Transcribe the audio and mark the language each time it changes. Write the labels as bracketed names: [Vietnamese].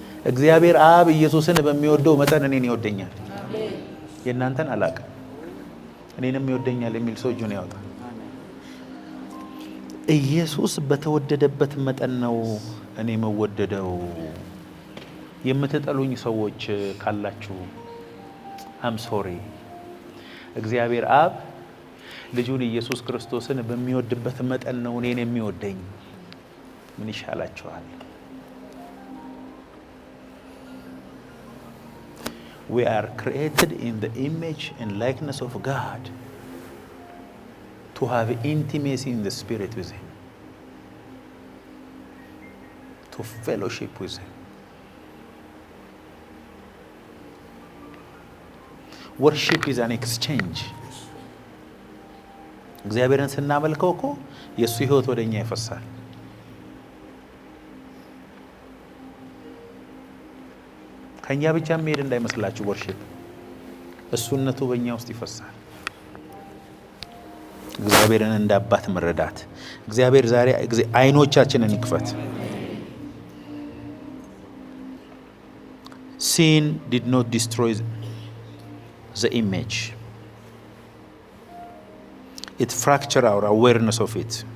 [Amharic] እግዚአብሔር አብ ኢየሱስን በሚወደው መጠን እኔን ይወደኛል። የእናንተን አላውቅም። እኔንም ይወደኛል የሚል ሰው እጁን ያወጣ። ኢየሱስ በተወደደበት መጠን ነው እኔ መወደደው። የምትጠሉኝ ሰዎች ካላችሁ [English] አም ሶሪ። [Amharic] እግዚአብሔር አብ ልጁን ኢየሱስ ክርስቶስን በሚወድበት መጠን ነው እኔን የሚወደኝ። ምን ይሻላችኋል? [English] We are created in the image and likeness of God to have intimacy in the spirit with Him, to fellowship with Him. Worship is an exchange. [Amharic] እግዚአብሔርን ስናመልከው እኮ የእሱ ህይወት ወደኛ ይፈሳል። ከኛ ብቻ መሄድ እንዳይመስላችሁ። ወርሺፕ እሱነቱ በእኛ ውስጥ ይፈሳል። እግዚአብሔርን እንደ አባት መረዳት። እግዚአብሔር ዛሬ አይኖቻችንን ይክፈት። [English] Sin did not destroy the image. It fractured our awareness of it.